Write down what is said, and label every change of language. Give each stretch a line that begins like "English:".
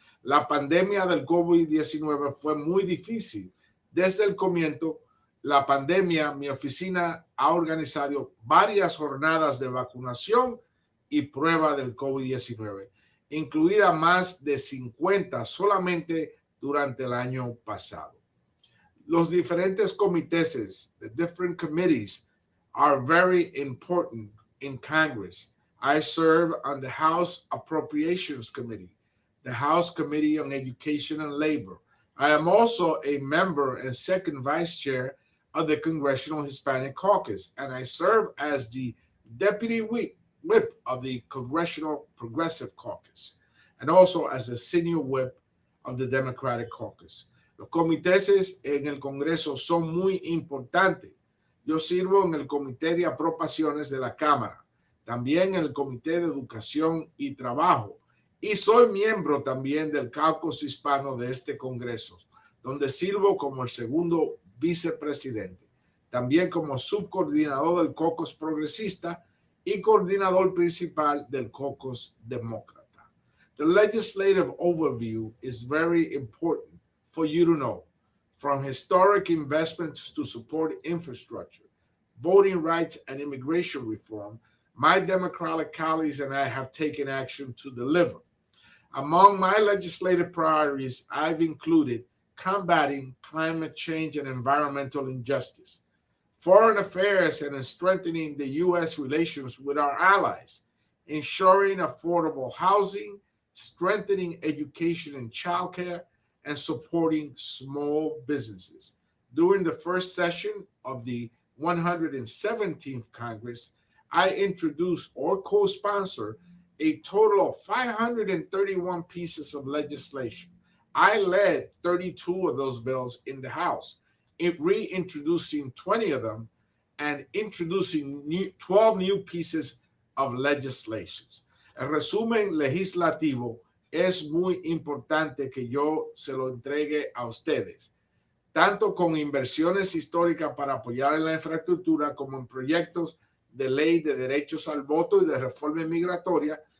Spanish: La pandemia del COVID-19 fue muy difícil. Desde el comienzo, la pandemia, mi oficina ha organizado varias jornadas de vacunación y prueba del COVID-19, incluida más de 50 solamente durante el año pasado.
English: Los diferentes comités, the different committees, are very important in Congress. I serve on the House Appropriations Committee, the House Committee on Education and Labor. I am also a member and second vice chair of the Congressional Hispanic Caucus, and I serve as the deputy whip of the Congressional Progressive Caucus, and also as the senior whip of the Democratic Caucus.
Spanish: Los comités en el Congreso son muy importantes. Yo sirvo en el Comité de Apropiaciones de la Cámara, también en el Comité de Educación y Trabajo, y soy miembro también del caucus hispano de este Congreso, donde sirvo como el segundo vicepresidente, también como subcoordinador del caucus progresista y coordinador principal del caucus demócrata.
English: The legislative overview is very important for you to know, from historic investments to support infrastructure, voting rights, and immigration reform. My Democratic colleagues and I have taken action to deliver. Among my legislative priorities, I've included combating climate change and environmental injustice, foreign affairs and strengthening the U.S. relations with our allies, ensuring affordable housing, strengthening education and childcare, and supporting small businesses. During the first session of the 117th Congress, I introduced or co-sponsored a total of 531 pieces of legislation. I led 32 of those bills in the House, reintroducing 20 of them and introducing 12 new pieces of legislation.
Spanish: El resumen legislativo es muy importante que yo se lo entregue a ustedes, tanto con inversiones históricas para apoyar en la infraestructura como en proyectos de ley de derechos al voto y de reforma migratoria.